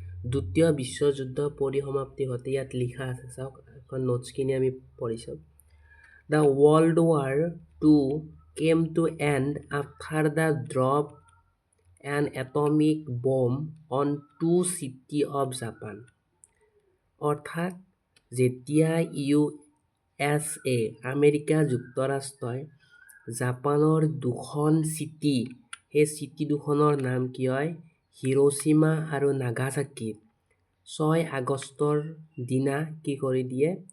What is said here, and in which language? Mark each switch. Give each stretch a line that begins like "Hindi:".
Assamese: দ্বিতীয় বিশ্বযুদ্ধ পৰিসমাপ্তি ঘটে ইয়াত লিখা আছে, চাওক নোটছখিনি আমি পঢ়ি চাওঁ।
English: The World War II came to end after the drop an atomic bomb on two cities of Japan.
Assamese: অৰ্থাৎ যেতিয়া USA আমেৰিকা যুক্তৰাষ্ট্ৰই জাপানৰ দুখন চিটি, সেই চিটি দুখনৰ নাম কি হয়? হিৰোশ্বিমা আৰু নাগাচাকিত 6 আগষ্টৰ দিনা কি কৰি দিয়ে?